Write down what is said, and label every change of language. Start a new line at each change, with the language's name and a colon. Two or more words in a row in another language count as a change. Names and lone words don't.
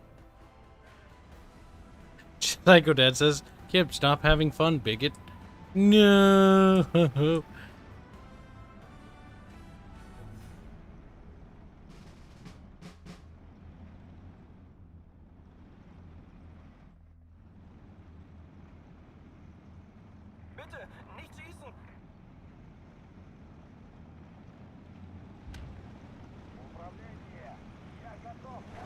English: Psycho Dad says, Kib, stop having fun, bigot. No.
German: Bitte, nicht schießen!
Russian: Управление! Я готов!